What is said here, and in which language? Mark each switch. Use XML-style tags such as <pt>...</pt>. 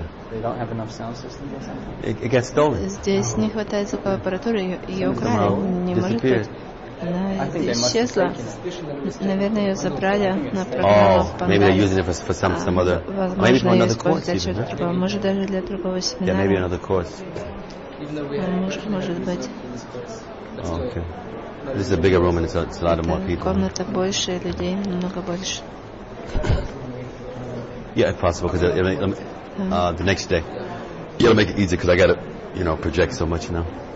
<en>They don't have enough sound system or something? It gets stolen.</en> <ru>Здесь не хватает звуковой аппаратуры, ее украли, не может быть. Она исчезла. Наверное, ее забрали на программу в Панаме. Возможно, ее использовали для другого. Может, даже для другого семинара. Может быть.</ru> <en>Okay. This is a bigger room and it's a lot of more people.</en> <ru>Комната больше, людей намного больше.</ru> <en>Yeah, if possible, because the next day. You gotta make it easy, because I gotta, you know, project so much now.</en>